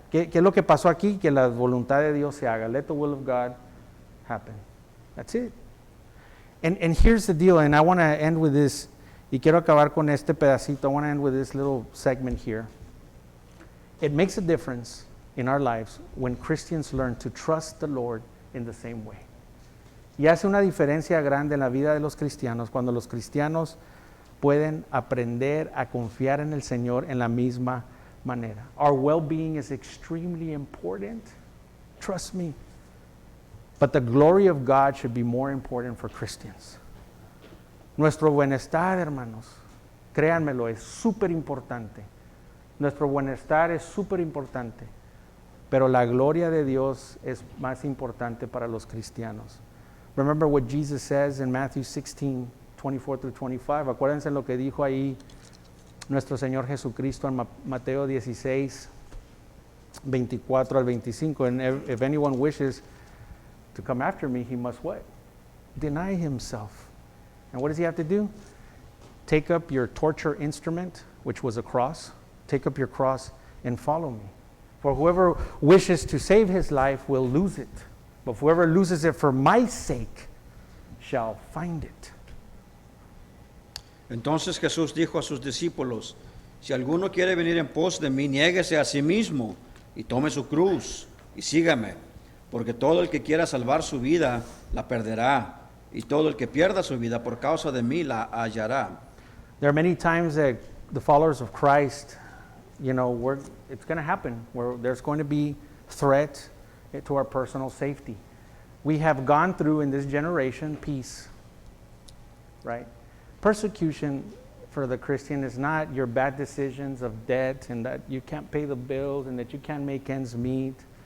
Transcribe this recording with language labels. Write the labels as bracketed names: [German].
[Spanish] ¿Qué es lo que pasó aquí? Que la voluntad de Dios se haga. [English] Let the will of God happen. That's it. And here's the deal, and I want to end with this, [Spanish] y quiero acabar con este pedacito. [English] I want to end with this little segment here. It makes a difference in our lives when Christians learn to trust the Lord in the same way. [Spanish] Y hace una diferencia grande en la vida de los cristianos cuando los cristianos pueden aprender a confiar en el Señor en la misma manera. [English] Our well-being is extremely important. Trust me. But the glory of God should be more important for Christians. [Spanish] Nuestro bienestar, hermanos, créanmelo, es súper importante. Nuestro bienestar es súper importante. Pero la gloria de Dios es más importante para los cristianos. [English] Remember what Jesus says in Matthew 16:24 through 25. [Spanish] Acuérdense lo que dijo ahí nuestro Señor Jesucristo en Mateo 16:24 al 25. [English] And if anyone wishes to come after me, he must what? Deny himself. And what does he have to do? Take up your torture instrument, which was a cross. Take up your cross and follow me. For whoever wishes to save his life will lose it. But whoever loses it for my sake shall find it. [Spanish] Entonces Jesús dijo a sus discípulos, si alguno quiere venir en pos de mí, niéguese a sí mismo y tome su cruz y sígame, porque todo el que quiera salvar su vida la perderá, y todo el que pierda su vida por causa de mí la hallará. [English] There are many times that the followers of Christ, it's going to happen where there's going to be threat to our personal safety. We have gone through in this generation peace, right? Persecution for the Christian is not your bad decisions of debt and that you can't pay the bills and that you can't make ends meet.